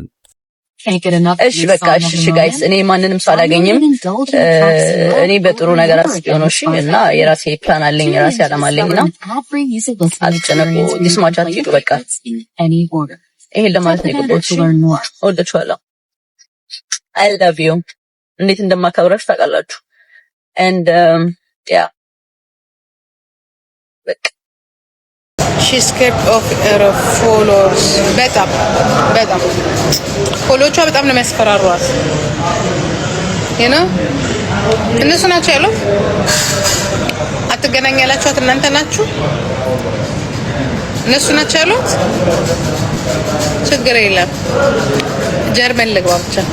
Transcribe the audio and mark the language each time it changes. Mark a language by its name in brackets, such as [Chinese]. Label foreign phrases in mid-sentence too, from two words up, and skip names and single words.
[Amharic] እሺ በቃ እሺ ጋይስ እኔ ማንንም ሰው አላገኝም። እኔ በጥሩ ነገር አስቤው ነው እሺ። እና የራሴ ፕላን አለኝ የራሴ ዓላማ አለኝና አትጨነቁ። ዲስማቻት ይዱ በቃ ይሄ ለማለት ነው የገባሁት። እወዳችኋለሁ። [English] I love you። [Amharic] እንዴት እንደማከብራችሁ ታውቃላችሁ። [English] and yeah [Amharic] በቃ [English] she's scared of her followers [Amharic] በጣም ፎሎዎቿ በጣም ነው የሚያስፈራሯት። እነሱ ናቸው ያለው አትገናኝ ያላችኋት እናንተ ናችሁ። እነሱ ናቸው ያሉት። ችግር የለም ጀርመን ልግባ ብቻ።